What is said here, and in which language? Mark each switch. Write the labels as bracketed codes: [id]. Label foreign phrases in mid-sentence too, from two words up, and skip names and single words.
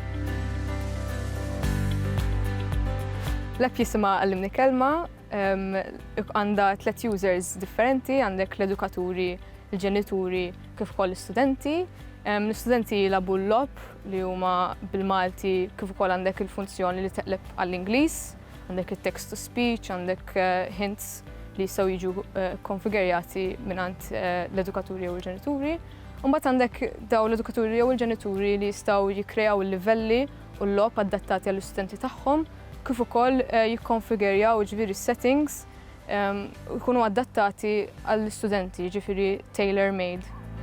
[mt] L-app jisimha Għallimni Kelma, għandha 3 users differenti, għandek l-edukaturi, il-ġenituri kif ukoll l-istudenti. L-istudenti jilagħbu l-lob li huma bil-Malti kif ukoll għandek il-funzjoni li teqleb għall-Ingliż, għandek il- [en] text to speech, [mt] għandek hints li jistgħu jiġu konfigurjati mingħand l-edukaturi jew il-ġenituri. U mbagħad għandek dawn l-edukaturi jew il-ġenituri li jistgħu jikkreaw il-livelli u l-lob adattati għall-istudenti tagħhom, kif ukoll jikkonfigurjaw ġifieri settings jkunu adattati għall-istudenti, ġifieri tailor-made.